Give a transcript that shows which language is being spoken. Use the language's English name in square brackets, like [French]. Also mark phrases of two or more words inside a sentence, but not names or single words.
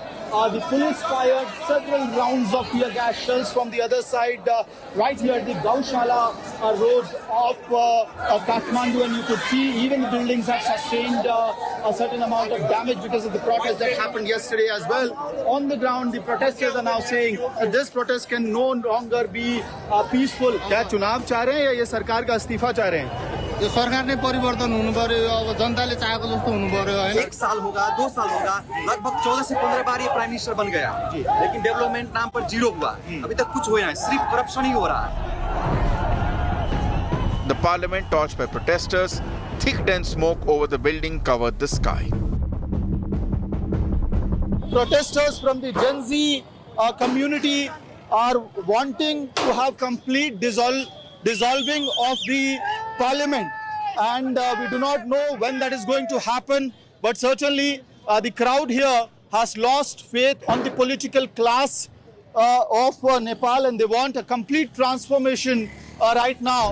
[English] The police fired several rounds of tear gas shells from the other side, right here at the Gaushala road of Kathmandu, and you could see even the buildings have sustained a certain amount of damage because of the protest that happened yesterday as well. On the ground, the protesters are now saying that this protest can no longer be peaceful. [Hindi] क्या चुनाव चाह रहे हैं या ये सरकार का इस्तीफा चाह रहे हैं? [Nepali] यो सरकार ने परिवर्तन हुनु पर्यो, अब जनताले चाहेको जस्तो हुनु पर्यो हैन. [Hindi] 1 साल होगा, 2 साल होगा, लगभग 14 से 15 बार ये [English] prime minister [Hindi] बन गया, लेकिन डेवलपमेंट नाम पर जीरो हुआ. अभी तक कुछ हुआ है, सिर्फ करप्शन ही हो रहा है. [English] The parliament, torched by protesters, thick dense smoke over the building covered the sky. Protesters from the Gen Z community are wanting to have complete dissolving of the parliament, and we do not know when that is going to happen, but certainly the crowd here has lost faith on the political class of Nepal, and they want a complete transformation right now.